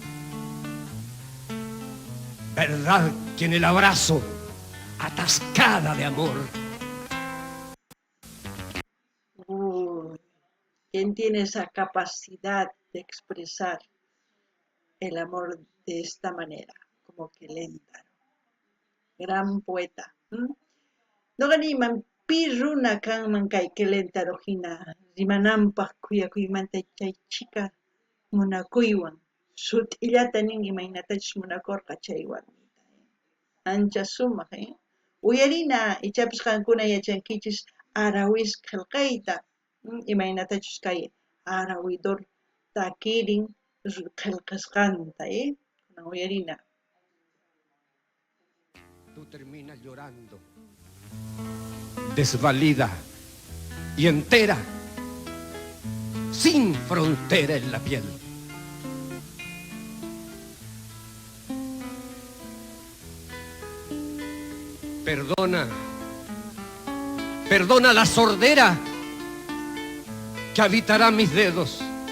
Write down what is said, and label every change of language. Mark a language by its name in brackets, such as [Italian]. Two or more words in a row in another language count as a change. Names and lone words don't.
[Spanish] ¿Verdad que en el abrazo atascada de amor? ¿Quién tiene esa capacidad de expresar el amor de esta manera? Como que lenta, ¿no? Gran poeta. [Quechua] Noqaniman pi runa kanman kay Quelétaro hina rimananpaq kuyakuymanta chay chica munakuywan sut'illata nin imaynatachus munakurqa chay warmita, ancha sumaq, uyarina ichapis qankuna yachankichis arawis qillqayta, imaynatachus kay arawidor takirin qillqasqanta, kunan uyarina. [Spanish] Tú terminas llorando, desvalida y entera, sin frontera en la piel. Perdona, perdona la sordera que habitará mis dedos.